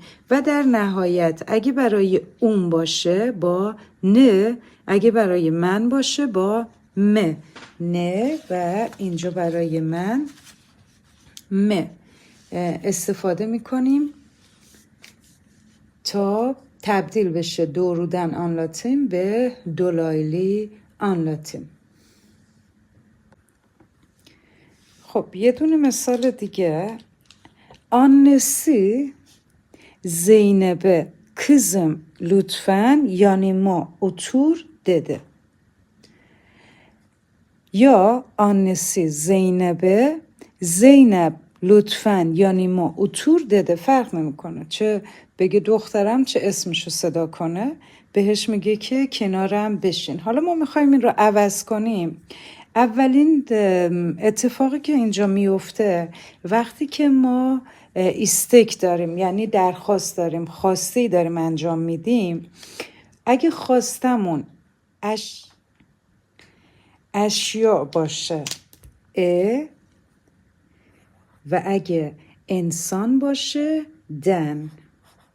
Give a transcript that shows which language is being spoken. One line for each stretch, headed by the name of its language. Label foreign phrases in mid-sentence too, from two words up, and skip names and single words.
Persian: و در نهایت اگه برای اون باشه با ن، اگه برای من باشه با م. نه و اینجا برای من م استفاده میکنیم تا تبدیل بشه
Turkish: doğrudan anlatım
Persian: به
Turkish: dolaylı anlatım.
Persian: خب یه دونه مثال دیگه.
Turkish: Annesi Zeynep'e kızım lütfen yanıma otur dedi. یا annesi Zeynep'e Zeynep لطفاً yanıma otur dedi.
Persian: فرق نمیکنه چه بگه دخترم چه اسمشو صدا کنه، بهش میگه که کنارم بشین. حالا ما میخوایم این رو عوض کنیم. اولین اتفاقی که اینجا میفته وقتی که ما استیک داریم، یعنی درخواست داریم، خواستی داریم انجام میدیم، اگه خواستمون اشیا باشه و اگه انسان باشه دن.